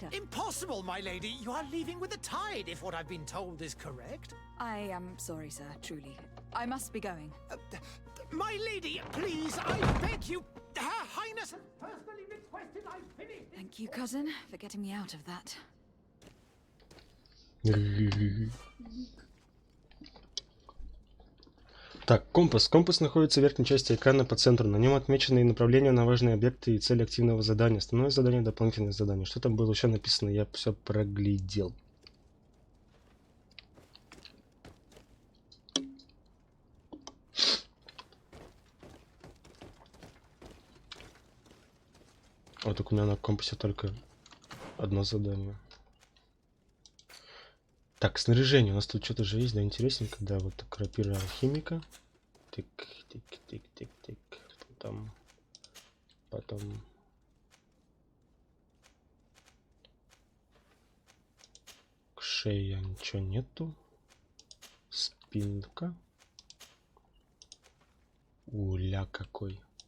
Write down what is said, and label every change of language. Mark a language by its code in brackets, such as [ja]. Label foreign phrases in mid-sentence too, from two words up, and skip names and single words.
[en] Impossible, my lady. You are leaving with the tide, if what I've been told is correct. I am sorry, sir, truly. I must be going. My lady, please, I beg you. Her Highness has personally requested I finish. Thank you, cousin, for getting me out of that. [ru] Так, компас. Компас находится в верхней части экрана по центру. На нем отмечены направления на важные объекты и цели активного задания. Основное задание, дополнительное задание. Что там было еще написано, я все проглядел. Вот так у меня на компасе только одно задание. Так, снаряжение. У нас тут что-то же есть, да, интересненько. Да, вот так, рапира алхимика. Тик, тик, тик, тик, тик. Потом. К шее ничего нету. Спинка. Уля какой.